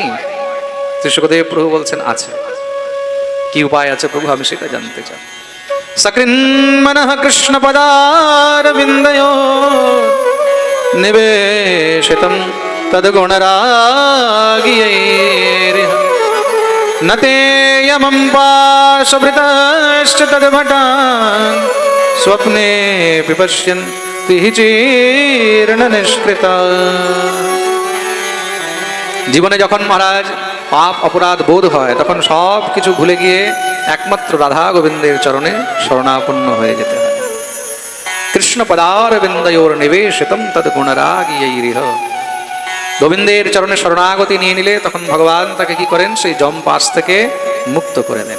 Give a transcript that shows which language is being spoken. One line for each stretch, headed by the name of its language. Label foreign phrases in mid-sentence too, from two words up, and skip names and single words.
Bangla: শ্রী সুখদেব প্রভু বলছেন, আছে। কি উপায় আছে প্রভু? আমি সেটা জানতে চাই।
Sanskrit: সকৃন্মনঃ কৃষ্ণ পদারবিন্দয়ো নিবেশিতং তদ্গুণরাগিয়ৈরিহ न ते यमं पाशभृतश्च तद्भटान् स्वप्ने पश्यन्ति हि जीर्णनिष्कृताः।
Bangla: জীবনে যখন মহারাজ পাপ অপরাধ বোধ হয় তখন সব কিছু ভুলে গিয়ে একমাত্র রাধা গোবিন্দের চরণে শরণাপন্ন হয়ে যেতে হয়।
Sanskrit: কৃষ্ণ পদারবিন্দয়োর নিবেশিতম তদ গুণরাগিয়ৈরিহ।
Bangla: গোবিন্দের চরণে শরণাগতি নিয়ে নিলে তখন ভগবান তাকে কি করেন, সেই জম পাশ থেকে মুক্ত করে দেন।